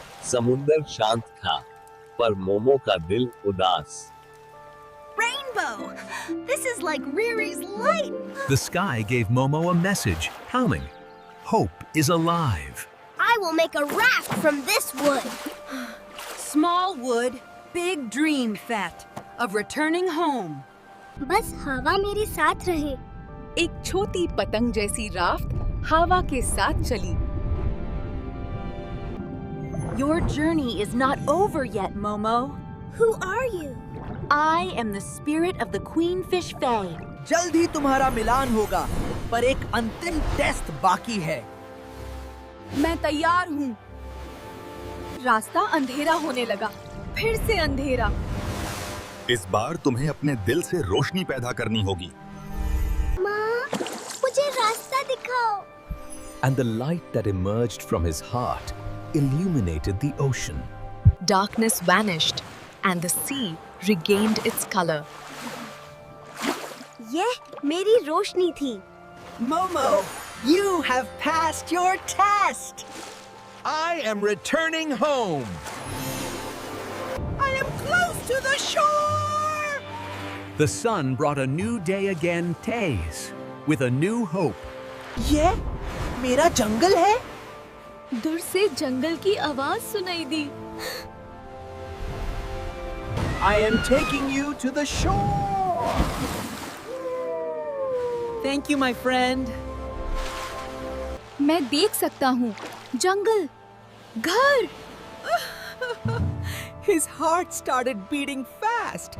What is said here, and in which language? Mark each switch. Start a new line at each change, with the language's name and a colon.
Hindi: समुंदर शांत था, पर मोमो का दिल उदास।
English: Rainbow! This is like Riri's light. The sky gave Momo a message, telling, hope is alive. I will make a raft from this wood. Small wood, big dream, Fat, of returning home.
Hindi: बस हवा मेरे साथ रहे। एक छोटी पतंग जैसी raft हवा के साथ चली।
English: Your journey is not over yet, Momo. Who are you? I am the spirit of the Queen Fish Fae.
Hindi: जल्द ही तुम्हारा मिलान होगा, पर एक अंतिम टेस्ट बाकी है। मैं तैयार हूँ। रास्ता अंधेरा होने लगा, फिर से अंधेरा। इस बार तुम्हें अपने दिल से रोशनी पैदा करनी होगी। माँ, मुझे रास्ता दिखाओ।
English: And the light that emerged from his heart illuminated the ocean. Darkness vanished and the sea regained its color.
Hindi: यह मेरी रोशनी थी।
English: Momo, you have passed your test. I am returning home. I am close to the shore. The sun brought a new day again, Taze, with a new hope.
Hindi: ये मेरा जंगल है। दूर से जंगल की आवाज सुनाई दी।
English: I am taking you to the shore. Thank you, my friend.
Hindi: मैं देख सकता हूँ जंगल, घर।
English: His heart started beating fast.